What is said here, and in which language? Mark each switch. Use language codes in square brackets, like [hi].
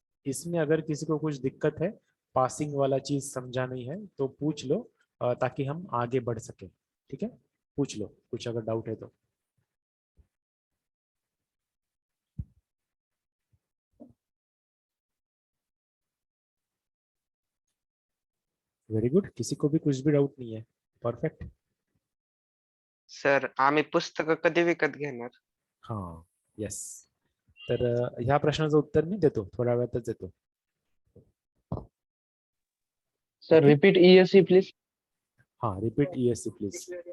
[hi] इसमें अगर किसी को कुछ दिक्कत है, पासिंग वाला चीज समझा नहीं है तो पूछ लो ताकि हम आगे बढ़ सके। ठीक है? पूछ लो कुछ अगर डाउट है तो। [en] very good, [hi] किसी को भी कुछ भी डाउट नहीं है? [en] Perfect. [mr] सर आम्ही पुस्तकं कधी विकत घेणार? हाँ, येस। तर ह्या प्रश्नाचं उत्तर मी देतो, थोड्या वेळातच देतो। [en] Sir repeat ESC please. हाँ, repeat ESC please.